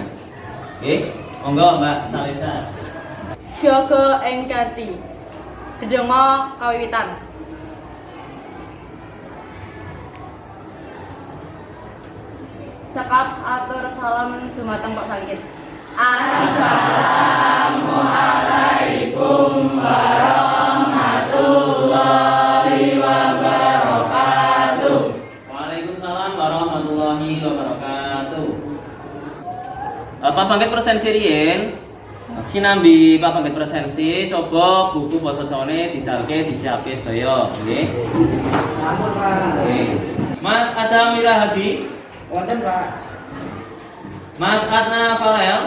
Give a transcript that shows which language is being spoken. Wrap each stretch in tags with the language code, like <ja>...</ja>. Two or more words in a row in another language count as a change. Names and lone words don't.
<jv>Nggih. Monggo Mbak Salesa. Syaga engkati. Dedonga kawiwitan. Cekap atur salam dumateng Pak Bagit.</jv> <ar>السلام عليكم ورحمة الله وبركاته. وعليكم السلام ورحمة الله وبركاته.</ar> <jv>Pak Pangkat presensi riyen sinambi Pak Pangkat presensi coba buku basa Jawane didalke disiapke sedaya nggih. Ampun Pak. Nggih. Mas Adam Wirahadi, Wonten Pak. Mas Adna Farel,</jv>